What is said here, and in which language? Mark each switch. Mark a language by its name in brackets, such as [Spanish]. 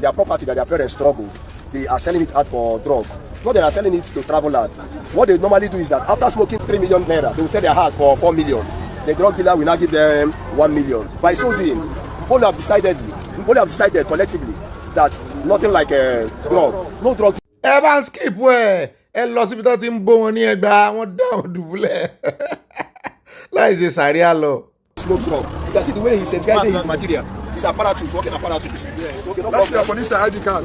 [English] Their property that their parents struggle, they are selling it out for drug. Not they are selling it to travel out. What they normally do is that after smoking 3 million naira, they will sell their house for 4 million. The drug dealer will now give them 1 million. By so doing, Opolu have decided collectively that nothing like a drug, no drug. [Yoruba] Ẹ skip wẹ̀ ẹ lọ síbi tó ti ń bó wọn ní ẹgbàá wọn dá wọn dùbúlẹ̀ láì ṣe sàríà lọ. [English] Smoke drug. You can see the way he safeguarded his material. His apparatus, working apparatus. Yeah. Okay, no That's your police ID card.